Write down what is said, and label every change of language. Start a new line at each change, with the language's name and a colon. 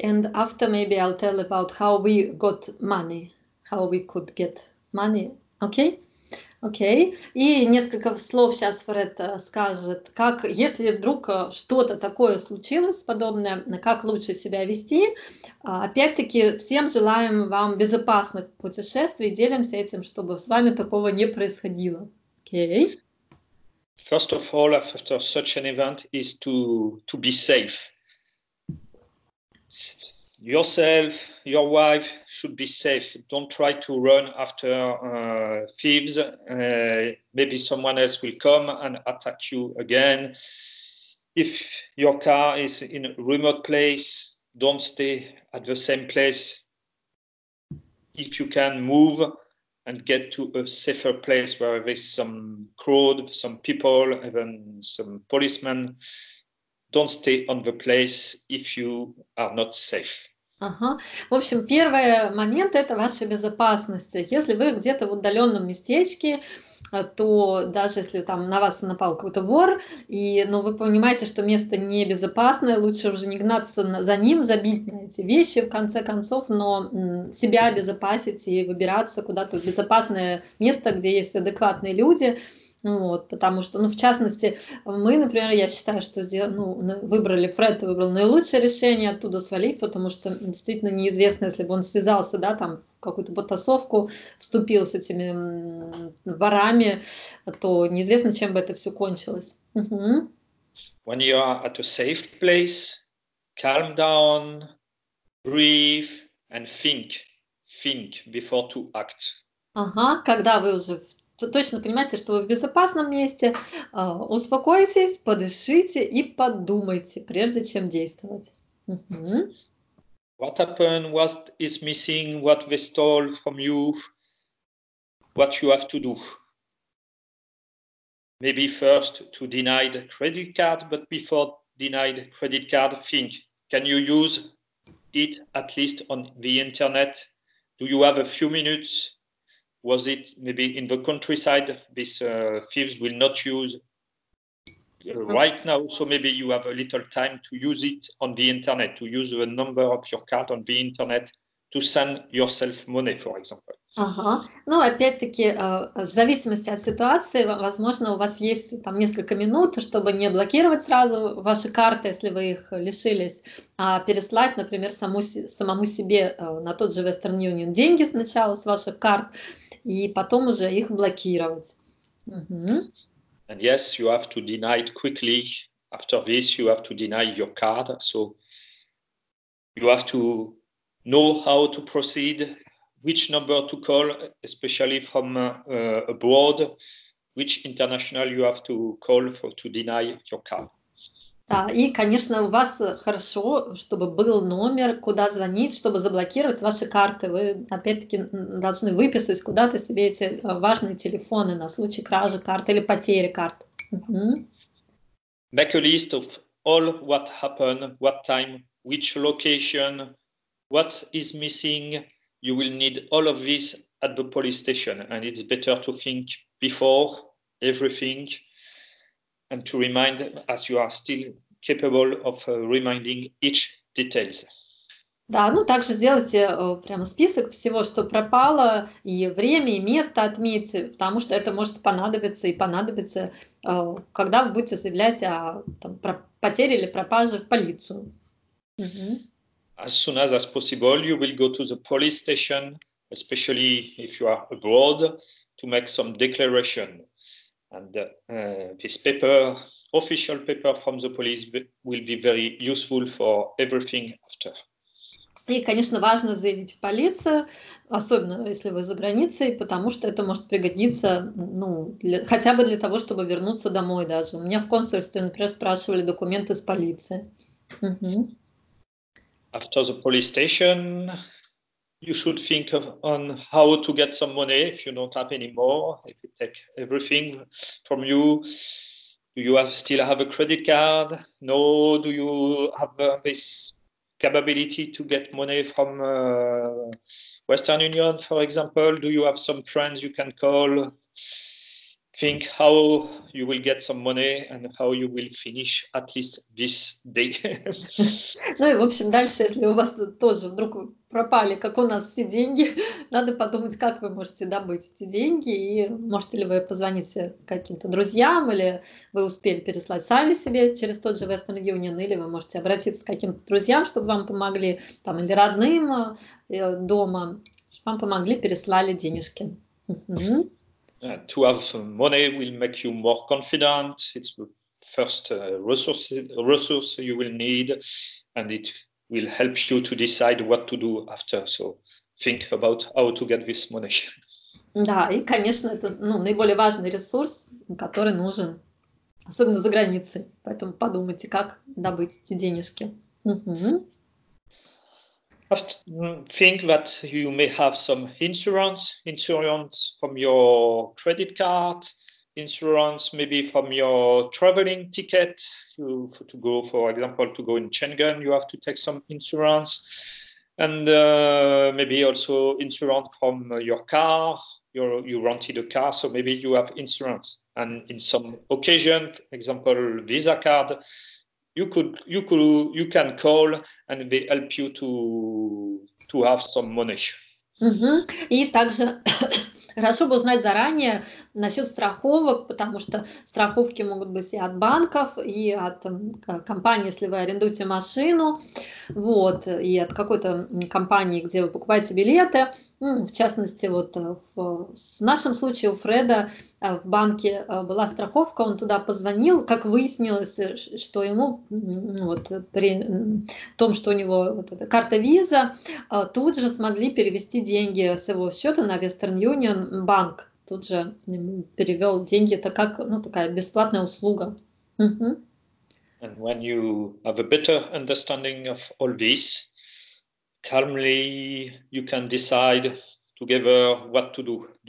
English: And after maybe I'll tell about how we got money, how we could get money. Okay. Окей.
Russian: И несколько слов сейчас Фред скажет, как, если вдруг что-то такое случилось подобное, как лучше себя вести. Опять-таки, всем желаем вам безопасных путешествий, делимся этим, чтобы с вами такого не происходило. Окей.
English: First of all, after such an event is to be safe. Yourself, your wife should be safe. Don't try to run after thieves. Maybe someone else will come and attack you again. If your car is in a remote place, don't stay at the same place. If you can move and get to a safer place where there's some crowd, some people, even some policemen, don't stay on the place if you are not safe.
Russian: В общем, первый момент – это ваша безопасность. Если вы где-то в удаленном местечке, то даже если там на вас напал какой-то вор, но вы понимаете, что место небезопасное, лучше уже не гнаться за ним, забить на эти вещи, в конце концов, но себя обезопасить и выбираться куда-то в безопасное место, где есть адекватные люди. Вот, потому что, в частности, мы, например, я считаю, что Фред выбрал наилучшее решение оттуда свалить, потому что действительно неизвестно, если бы он связался, да, там, в какую-то потасовку, вступил с этими ворами, то неизвестно, чем бы это все кончилось.
English: When you are at a safe place, calm down, breathe and think before to act.
Russian: Когда вы уже точно понимаете, что вы в безопасном месте, успокойтесь, подышите и подумайте, прежде чем действовать.
English: What happened, what is missing, what they stole from you, what you have to do. Maybe first to deny the credit card, but before deny the credit card, think, can you use it at least on the internet? Do you have a few minutes? Was it maybe in the countryside? These thieves will not use right now, so maybe you have a little time to use it on the internet, to use the number of your card on the internet to send yourself money, for example.
Russian: Опять-таки, в зависимости от ситуации, возможно, у вас есть там несколько минут, чтобы не блокировать сразу ваши карты, если вы их лишились, а переслать, например, самому себе на тот же Western Union деньги сначала с ваших карт, и потом уже их блокировать.
English: And yes, you have to deny it quickly. After this, you have to deny your card. So you have to know how to proceed, which number to call, especially from abroad, which international you have to call to deny your card.
Russian: Да, и, конечно, у вас хорошо, чтобы был номер, куда звонить, чтобы заблокировать ваши карты. Вы, опять-таки, должны выписать куда-то себе эти важные телефоны на случай кражи карт или потери карт.
English: Make a list of all what happened, what time, which location, what is missing. You will need all of this at the police station, and it's better to think before everything, and to remind as you are still capable of reminding each details.
Russian: Да, ну также сделайте прямо список всего, что пропало, и время, и место отметьте, потому что это может понадобиться и понадобится, когда вы будете заявлять о потере или пропаже в полицию.
English: As soon as possible, you will go to the police station, especially if you are abroad, to make some declaration. And this paper, official paper from the police, will be very useful for everything after.
Russian: И, конечно, важно заявить в полицию, особенно если вы за границей, потому что это может пригодиться, ну, хотя бы для того, чтобы вернуться домой даже. У меня в консульстве, например, спрашивали документы с полиции.
English: After the police station, you should think on how to get some money if you don't have any more, if you take everything from you. Do you still have a credit card? No. Do you have this capability to get money from Western Union, for example? Do you have some friends you can call? Think how you will get some money and how you will finish at least this day.
Russian: Ну и, в общем, дальше, если у вас тоже вдруг пропали, как у нас, все деньги, надо подумать, как вы можете добыть эти деньги, и можете ли вы позвонить каким-то друзьям, или вы успели переслать сами себе через тот же Western Union, или вы можете обратиться к каким-то друзьям, чтобы вам помогли, там, или родным дома, чтобы вам помогли, переслали денежки.
English: To have money will make you more confident. It's the first resource you will need, and it will help you to decide what to do after. So think about how to get this money.
Russian: Да, и, конечно, это наиболее важный ресурс, который нужен, особенно за границей. Поэтому подумайте, как добыть эти денежки.
English: Think that you may have some insurance from your credit card, insurance maybe from your traveling ticket. To go, for example, to go in Schengen, you have to take some insurance, and maybe also insurance from your car. You rented a car, so maybe you have insurance. And in some occasion, for example, Visa card, you can call and they help you to have some money.
Russian: И также хорошо бы узнать заранее насчет страховок, потому что страховки могут быть и от банков, и от компании, если вы арендуете машину, вот, и от какой-то компании, где вы покупаете билеты. В частности, вот в нашем случае у Фреда в банке была страховка, он туда позвонил, как выяснилось, что ему вот, при том, что у него вот эта карта виза, тут же смогли перевести деньги с его счета на Western Union банк. Тут же перевел деньги, это как такая бесплатная услуга.
English: And when you have a better understanding of all this, calmly you can decide together what to do.